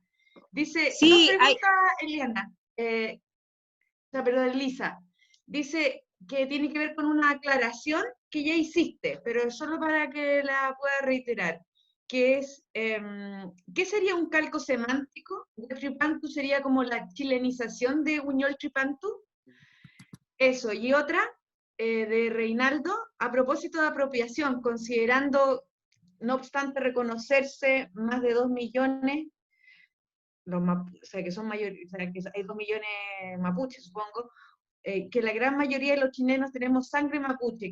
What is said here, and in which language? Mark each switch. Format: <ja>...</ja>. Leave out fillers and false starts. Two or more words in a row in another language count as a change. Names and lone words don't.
<es>Dice, dos preguntas, Eliana, Elisa. Dice que tiene que ver con una aclaración que ya hiciste, pero solo para que la pueda reiterar, que es, ¿qué sería un calco semántico? Huaychipantu sería como la chilenización de Huñol Tripantu. Eso, y otra, de Reinaldo, a propósito de apropiación, considerando, no obstante reconocerse más de 2 millones, o sea, que son mayores, o sea, que hay 2 millones mapuches, supongo, que la gran mayoría de los chilenos tenemos sangre mapuche.</es>